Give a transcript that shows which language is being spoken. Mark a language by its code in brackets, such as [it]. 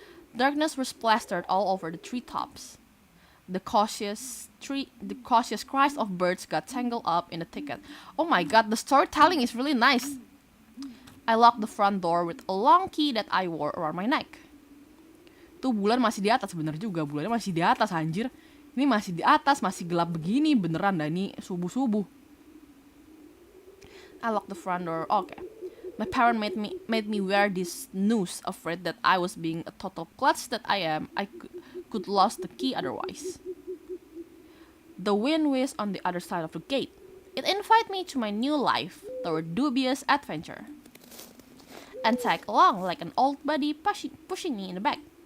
[en] Darkness was plastered all over the treetops. The cautious cries of birds got tangled up in the thicket. Oh my god, the storytelling is really nice. I locked the front door with a long key that I wore around my neck. [id] Tuh bulan masih di atas, bener juga, bulannya masih di atas anjir. Ini masih di atas, masih gelap begini, beneran dah ini subuh-subuh. [en] I locked the front door. Okay. My parent made me wear this noose, afraid that I was being a total klutz that I am. I could lose the key otherwise. The wind whizzed on the other side of the gate. It invited me to my new life, toward dubious adventure, and tagged along like an old buddy pushing me in the back.